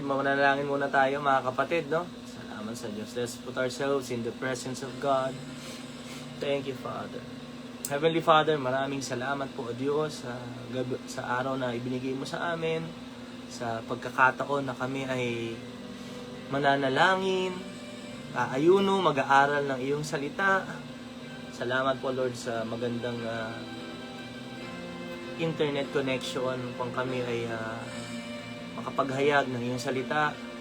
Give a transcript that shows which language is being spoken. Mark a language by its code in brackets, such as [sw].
[tl] Manalangin muna tayo, mga kapatid, no? Salamat sa Diyos. [en] Let's put ourselves in the presence of God. Thank you, Father. Heavenly Father, [tl] maraming salamat po, O Diyos, sa araw na ibinigay mo sa amin, sa pagkakataon na kami ay mananalangin, aayuno, mag-aaral ng iyong salita. Salamat po, Lord, sa magandang internet connection kung kami ay makapaghayag ng iyong salita.